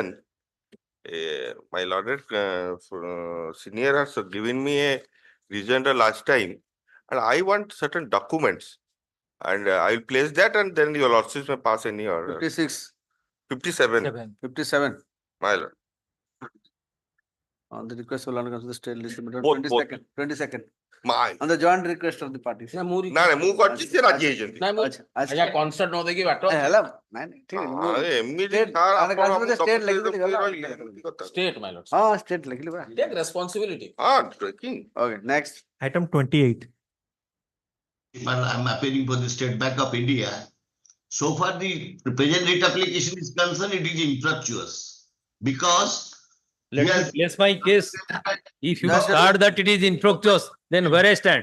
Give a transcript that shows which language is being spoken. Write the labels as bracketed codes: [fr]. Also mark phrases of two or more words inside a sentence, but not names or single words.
[en] My lord, senior has given me a reason the last time, and I want certain documents, and I will place that, and then your lordship may pass any order. 56. 57. 57. My lord. On the request of London Council, the state list, Both. 22nd. 22nd. My. On the joint request of the parties. [or] ନା ମୁଁ କରିଛି ସେ ରାଜି ହେଇଛନ୍ତି। ଆଚ୍ଛା କନସର୍ଟ ନ ଦେଇକି ବାଟ ହେଲା ନାଇଁ ଠିକ ଏମିତି [en] State my lord [or] ହଁ ଷ୍ଟେଟ ଲେଖିଲି ପରା [en] take responsibility okay next Item 28. Well, I'm appealing for the State Bank of India. So far, the present rate application is concerned, it is infructuous. Because let me place my case. If you start that it is infructuous, then where I stand?